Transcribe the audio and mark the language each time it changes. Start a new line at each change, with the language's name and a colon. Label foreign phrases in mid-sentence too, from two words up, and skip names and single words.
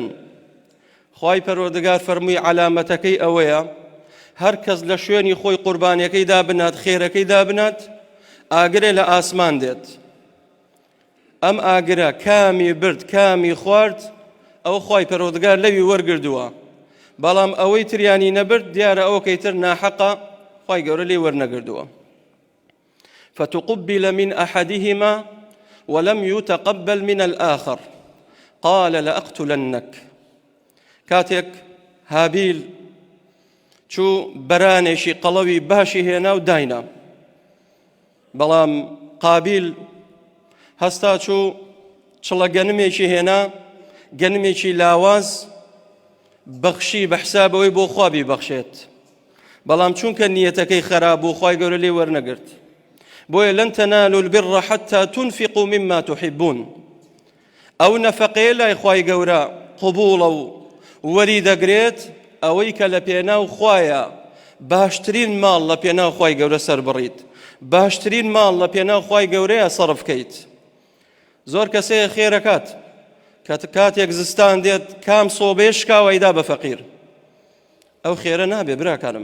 Central Kurdish: خوای پەروەردگار فەرمووی علامەتەکەی ئەوەیە هەر کەس لە شوێنی خۆی قوربانیەکەی دابنات، خێرەکەی دابنات، ئاگرێ لە ئاسمان دێت. ئەم ئاگرە کامی برد کامی خوارد، ئەو خوای پەروەردگار لەوی وەرگردووە، بەڵام ئەوەی تریانی نەبرد دیارە ئەوەکەی تر ناحەقە، خوای گەورە لێ وەرنەگردووە.
Arabic: فتقبل من أحدهما ولم يتقبل من الآخر قال لأقتلنك.
Central Kurdish: کاتێک هابیل چوو بەرانێکی قەڵەوی باشی هێنا و داینا، بەڵام قابیل هەستا چوو چڵە گەنمێکی هێنا، گەنمێکی لاواز بەخشی بە حسابەوەی بۆ خوا بیبەخشێت، بەڵام چونکە نیەتەکەی خەراب بوو خوای گەورە لێ وەرنەگرت.
Arabic: بۆیە لەن تەنالوا البر حتى تنفقوا مما تحبون.
Central Kurdish: ئەو نەفەقەیە لای خوای گەورە قبوڵە و وەری دەگرێت ئەوەی کە لە پێناو خوایە باشترین ماڵ لە پێناو خوای گەورە سەربڕیت، باشترین ماڵ لە پێناو خوای گەورەیە سەرف بکەیت. زۆر کەسەیە خێرەکات کاتێک زستان دێت کام سۆبێ شکاوەیدا بە فەقیر، ئەو خێرە نابێ براکانم.